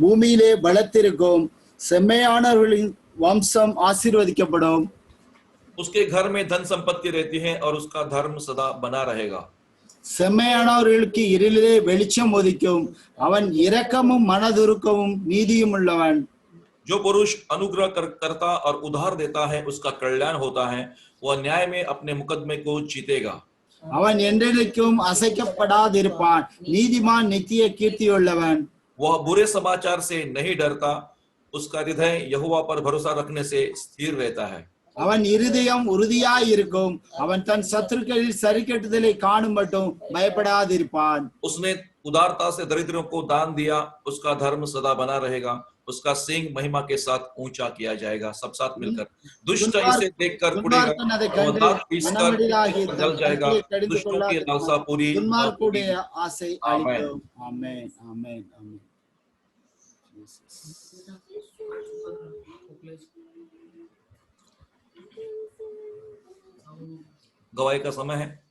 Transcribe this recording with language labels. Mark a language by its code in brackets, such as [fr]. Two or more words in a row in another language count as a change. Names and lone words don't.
[ta] அவன் சந்ததி பூமியிலே பலத்திருக்கும், வம்சம் ஆசீர்வதிக்கப்படும். [hi] उसके घर में धन संपत्ति रहती है और उसका धर्म सदा बना रहेगा. [ta] செம்மையானவர்களுக்கு இருளிலே வெளிச்சம் உதிக்கும். அவன் இரக்கமும் மனதுருக்கமும் நீதியும் உள்ளவன். [hi] जो पुरुष अनुग्रह करता और उधार देता है उसका कल्याण होता है. वह न्याय में अपने मुकदमे को जीतेगा. [ta] அவன் என்றென்றைக்கும் அசைக்கப்படாதிருப்பான். நீதிமான் நித்திய கீர்த்தியுள்ளவன். [hi] वह बुरे समाचार से नहीं डरता. उसका हृदय यहोवा पर भरोसा रखने से स्थिर रहता है. [ta] அவன் இருதயம் உறுதியாய் இருக்கும். அவன் தன் சத்துருக்களில் சரிக்கட்டுதலை காணும் மட்டும் பயப்படாதிருப்பான். [hi] उसने उदारता से दरिद्रों को दान दिया. उसका धर्म सदा बना रहेगा. उसका सींग महिमा के साथ ऊंचा किया जाएगा. सब साथ मिलकर. दुष्ट इसे देखकर कुड़ेगा. वह दांत पीसकर जल जाएगा. दुष्टों की लालसा पूरी [ta] துன்மார்க்குடைய ஆசை அழிக்கும். ஆமென் ஆமென் ஆமென். [hi] गवाही का समय है.